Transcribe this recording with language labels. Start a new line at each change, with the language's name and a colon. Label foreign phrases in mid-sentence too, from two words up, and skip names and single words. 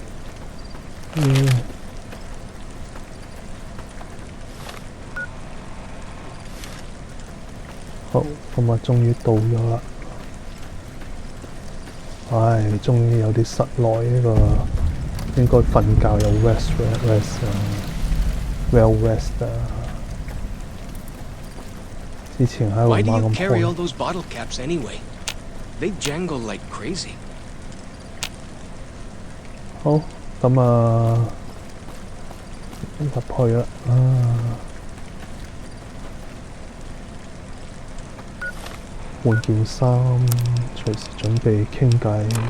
Cantonese: 好，咁啊，終於到咗啦！唉，終於有啲室內呢個應該瞓覺有 rest 啊。
English: Well rest
Cantonese: 啊！之前喺度猛咁
English: Why do you carry all those bottle caps anyway? They jangle like crazy.
Cantonese: 好，咁啊，入去啦啊！換件衫，隨時準備傾偈。